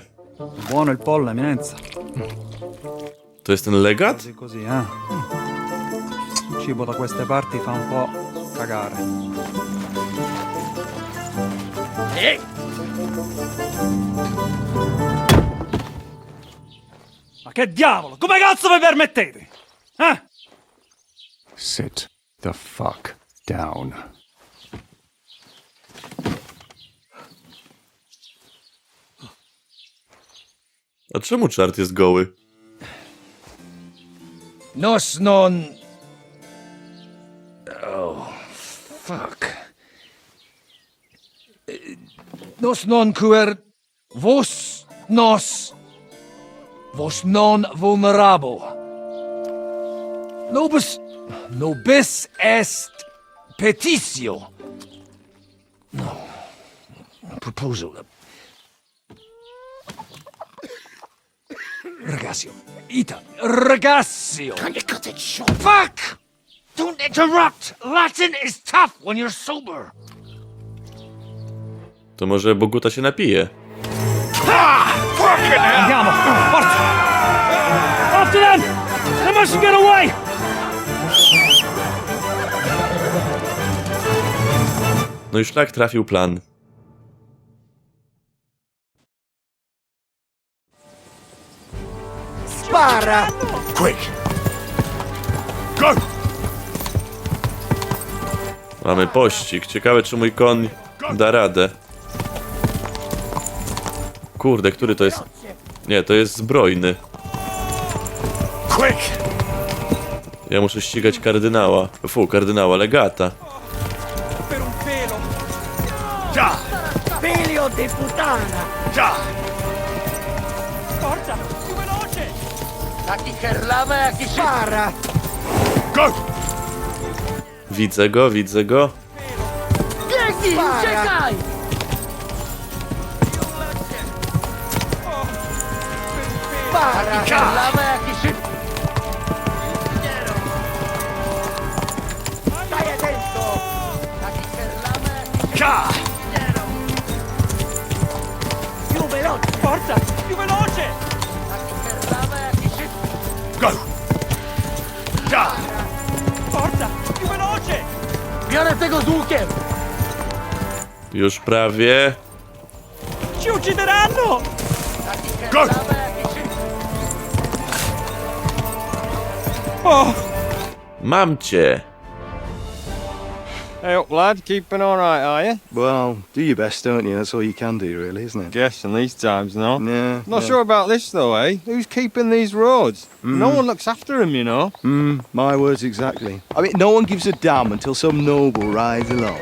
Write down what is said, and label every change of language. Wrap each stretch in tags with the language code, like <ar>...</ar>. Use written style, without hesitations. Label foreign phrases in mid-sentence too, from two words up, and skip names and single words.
<it>Buono il pollo, eminenza.</it> <pl>To jest ten legat?</pl> <it>Così così, eh? Il cibo da queste parti fa un po' cagare. Ma che diavolo? Come cazzo vi permettete? Eh?</it> <en>Sit the fuck down.</en> <pl>A czemu czart jest goły?</pl> <la>Nos non...</la> <en>Oh, fuck.</en> <la>Nos non quer... Vos nos... Vos non vulnerabo. Nobis est petitio.</la> <en>No. Proposal. Ragazio. Ita. Ragazio. Can you cut it short? Fuck! Don't interrupt! Latin is tough when you're sober.</en> <pl>To może Boguta się napije.</pl> <it>Andiamo! Forza!</it> <en>After them! They must get away!</en> <pl>No i szlak trafił plan.</pl> <it>Spara! Quick!</it> <en>Go!</en> <pl>Mamy pościg. Ciekawe, czy mój koń da radę. Kurde, który to jest? Nie, to jest zbrojny.</pl> <en>Quick!</en> <pl>Ja muszę ścigać kardynała. Kardynała Legata.</pl> <it>Per un pelo! Già! Filio di puttana! Già! Forza! Più veloce! A chi kerlava e a chi spara!</it> <en>Go!</en> <pl>Widzę go, widzę go. Biegnij! Uciekaj!</pl> <it>Forza! Più veloce!</it> <en>Go! Ja!</en> <it>Forza! Più veloce!</it> <pl>Biorę tego z łukiem! Już prawie.</pl> <it>Ci uccideranno!</it> <en>Go! Oh!</en> <pl>Mam cię.</pl> <en>Hey up, lad. Keeping all right, are you? Well, do your best, don't you? That's all you can do, really, isn't it? Guess in these times, no? Yeah. Not sure about this, though, eh? Who's keeping these roads? No one looks after them, you know. My words exactly. I mean, no one gives a damn until some noble rides along.</en>